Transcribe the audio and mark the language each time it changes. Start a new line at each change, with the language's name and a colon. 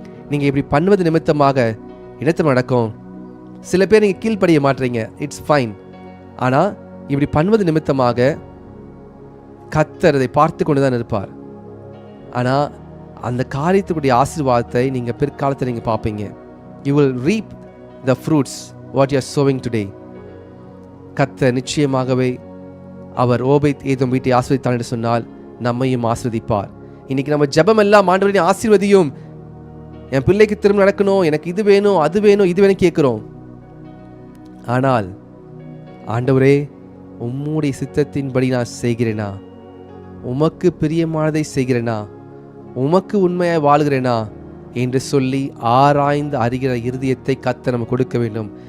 Tamil: நீங்கள் இப்படி பண்ணுவது நிமித்தமாக என்னத்தை நடக்கும்? சில பேர் நீங்கள் கீழ்ப்படிய மாட்டீங்க,
English: It's fine.
Tamil: ஆனால் இப்படி பண்ணுவது நிமித்தமாக கர்த்தர் அதை பார்த்து கொண்டு தான் இருப்பார். ஆனால் அந்த காரியத்துக்குடைய ஆசீர்வாதத்தை நீங்கள் பிற்காலத்தில் நீங்கள் பார்ப்பீங்க.
English: You will reap the fruits what you are sowing today.
Tamil: கர்த்தர் நிச்சயமாகவே அவர் ஓபேத் ஏதோம் வீட்டை ஆசீர்வதித்தார் என்று சொன்னால் நம்மையும் ஆசீர்வதிப்பார். இன்னைக்கு நம்ம ஜெபம் எல்லாம் ஆண்டவரே ஆசீர்வதியும், என் பிள்ளைக்கு திரும்ப நடக்கணும், எனக்கு இது வேணும் அது வேணும் இது வேணும் கேட்கிறோம். ஆனால் ஆண்டவரே உம்முடைய சித்தத்தின்படி நான் செய்கிறேனா, உமக்கு பிரியமானதை செய்கிறேனா, உமக்கு உண்மையாய் வாழ்கிறேனா என்று சொல்லி ஆராய்ந்து அறிகிற இருதயத்தை கர்த்தர் நம்ம கொடுக்க வேண்டும்.